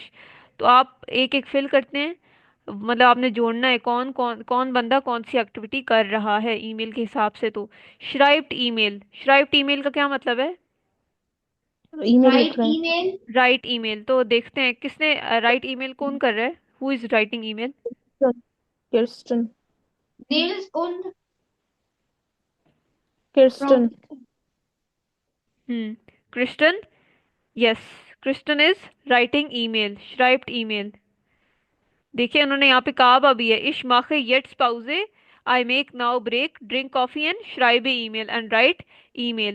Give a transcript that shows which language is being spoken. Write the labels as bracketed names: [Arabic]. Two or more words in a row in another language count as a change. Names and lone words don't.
[Hindi] तो आप एक एक फिल करते हैं, मतलब आपने जोड़ना है कौन कौन कौन बंदा कौन सी एक्टिविटी कर रहा है ईमेल के हिसाब से। तो [German] schreibt E-Mail, schreibt E-Mail [Hindi] का क्या मतलब है? ईमेल राइट लिख रहे हैं। ईमेल। [English] write email. [Hindi] तो देखते हैं किसने [English] write email [Hindi] कौन कर रहा है, [English] who is writing email? [Hindi] किर्स्टन। नील्स und किर्स्टन। Frau क्रिस्टन। [English] yes, Kristen is writing email, [German] schreibt E-Mail. [Hindi] देखिए उन्होंने यहाँ पे कहा भी है, [German] ich mache jetzt Pause, [English] I make now break, drink coffee and [German] schreibe E-Mail [English] and write email.